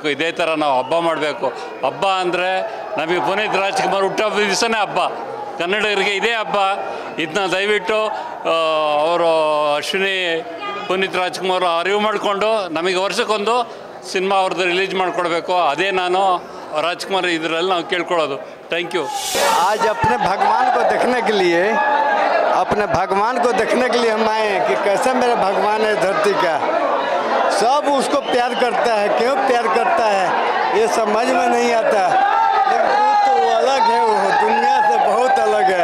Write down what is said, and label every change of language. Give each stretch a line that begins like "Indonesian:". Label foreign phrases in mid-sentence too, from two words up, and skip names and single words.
Kannada: ಇದೇ ಥರ ನಾವು ಹಬ್ಬ ಮಾಡಬೇಕು. ಹಬ್ಬ ಅಂದರೆ ನಮಗೆ ಪುನೀತ್ ರಾಜ್ಕುಮಾರ್ ಹುಟ್ಟುಹಬ್ಬದ ದಿವಸನೇ ಹಬ್ಬ. ಕನ್ನಡಿಗರಿಗೆ ಇದೇ ಹಬ್ಬ. ಇದನ್ನ ದಯವಿಟ್ಟು ಅವರು ಅಶ್ವಿನಿ ಪುನೀತ್ ರಾಜ್ಕುಮಾರ್ ಅರಿವು ಮಾಡಿಕೊಂಡು ನಮಗೆ ವರ್ಷಕ್ಕೊಂದು ಸಿನಿಮಾ ಅವ್ರದ್ದು ರಿಲೀಸ್ ಮಾಡಿಕೊಡ್ಬೇಕು. ಅದೇ ನಾನು राजकुमार इधर केळ्ಕೊಳ್ಳೋದು।
English: thank you.
Hindi: आज अपने भगवान को देखने के लिए हम आए कि कैसे मेरा भगवान है धरती का। सब उसको प्यार करता है, क्यों प्यार करता है ये समझ में नहीं आता, लेकिन वो तो अलग है, वो दुनिया से बहुत अलग है।